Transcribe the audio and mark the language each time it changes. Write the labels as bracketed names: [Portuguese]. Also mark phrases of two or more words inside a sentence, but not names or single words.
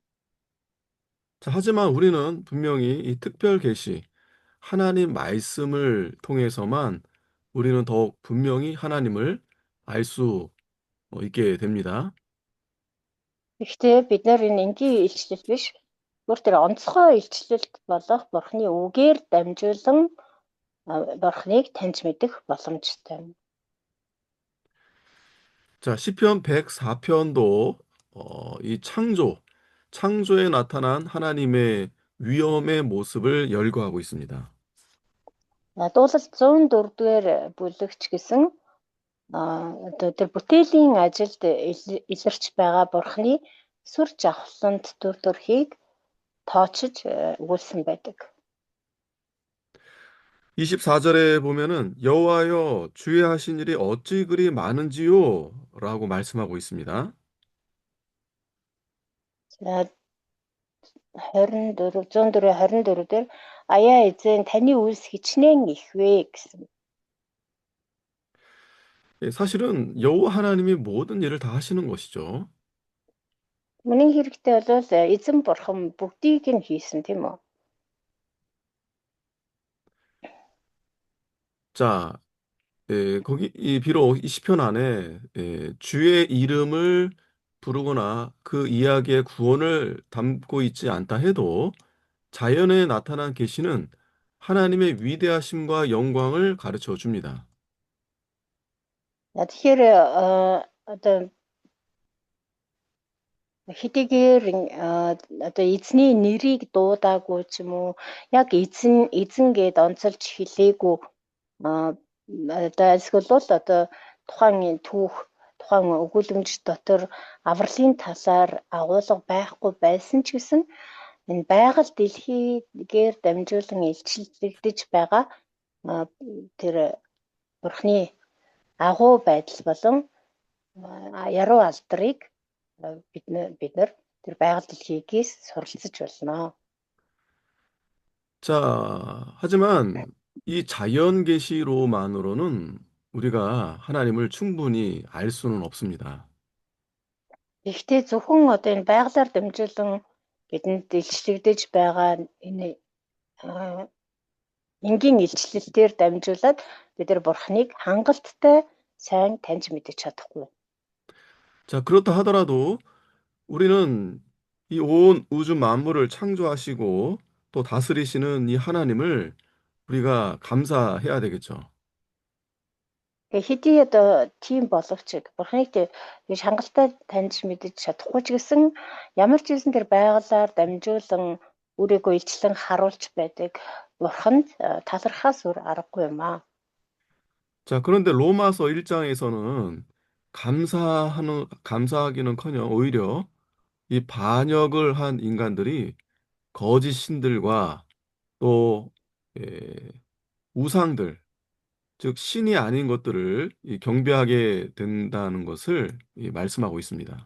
[Korean] 자, 하지만 우리는 분명히 이 특별 계시, 하나님 말씀을 통해서만 우리는 더욱 분명히 하나님을 알 수 있게 됩니다. [Mongolian] Гэхдээ бид нар энэ энгийн илчлэл биш, бүр тэр онцгой илчлэлт болох Бурхны үгээр дамжуулан Бурхныг таньж мэдэх боломжтой. [Korean] 자, 시편 104편도 이 창조에 나타난 하나님의 위엄의 모습을 열거하고 있습니다. [Mongolian] Дуулал 104-р бүлэгч гэсэн тэр бүтээлийн ажилд илэрч байгаа Бурхны сүр жавхлант төр төрхийг тоочж өгүүлсэн байдаг. [Korean] 24절에 보면은 여호와여 주의 하신 일이 어찌 그리 많은지요? 라고 말씀하고 있습니다. [Mongolian] За, 104 дээр аяа эзэн таны үйлс хичнээн их вэ гэсэн. [Korean] 사실은 여호와 하나님이 모든 일을 다 하시는 것이죠. [Mongolian] Миний хэрэгтэй бол эзэн Бурхан бүгдийг нь хийсэн тийм үү? [Korean] 자, 거기 비록 이 시편 안에 주의 이름을 부르거나 그 이야기의 구원을 담고 있지 않다 해도 자연에 나타난 계시는 하나님의 위대하심과 영광을 가르쳐 줍니다. [Mongolian] Тэгэхээр одоо хэдийгээр одоо эзний нэрийг дуудаагүй ч юм уу яг эзэн гэд онцолж хэлээгүй одоо эсвэл одоо тухайн тухайн өгүүлэмж дотор авралын талаар агуулга байхгүй байсан ч гэсэн энэ байгаль дэлхийгээр дамжуулан илчлэгдэж байгаа тэр бурхны агуу байдал болон яруу алдрыг бид нар тэр байгаль дэлхийгээс суралцж болно. [Korean] 자, 하지만 이 자연 계시로만으로는 우리가 하나님을 충분히 알 수는 없습니다. [Mongolian] Гэхдээ зөвхөн одоо энэ байгалаар дамжуулан бидэнд илчлэгдэж байгаа энэ энгийн илчлэлтээр дамжуулаад бид нар бурхныг хангалттай сайн таньж мэдэж чадахгүй. [Korean] 자, 그렇다 하더라도 우리는 이 온 우주 만물을 창조하시고 또 다스리시는 이 하나님을 우리가 감사해야 되겠죠. [Mongolian] Тэгээ хэдий одоо тийм боловч бурхныг тэгж хангалттай таньж мэдэж чадахгүй ч гэсэн ямар ч зүйлсэн тэр байгалаар дамжуулан өөрийгөө илчлэн харуулж байдаг бурханд талархаас өөр аргагүй юм аа. [Korean] 자, 그런데 로마서 1장에서는 감사하기는커녕 오히려 이 반역을 한 인간들이 거짓 신들과 또 예, 우상들, 즉 신이 아닌 것들을 경배하게 된다는 것을 말씀하고 있습니다.